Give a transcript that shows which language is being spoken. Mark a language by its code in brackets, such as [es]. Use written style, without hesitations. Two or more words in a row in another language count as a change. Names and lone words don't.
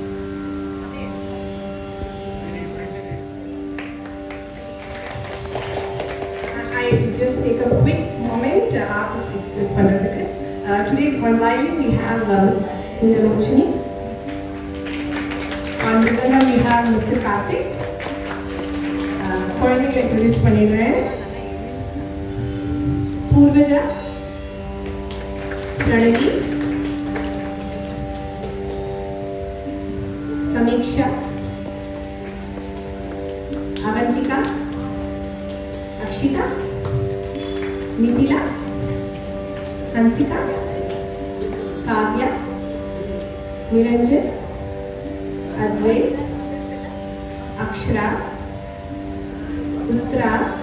[en] I just take a quick moment after this pandemic. Today on violin we have Nilalochini. On Mridangam we have Mr. Karthik. [ta] குழந்தைகளை introduce பண்ணிடுறேன். பூர்வஜா, பிரணவி, समीक्षा, अवंतिका, अक्षिता, मिथिला, हंसिका, काव्या, निरंजन, अद्वैत, अक्षरा, उत्तरा,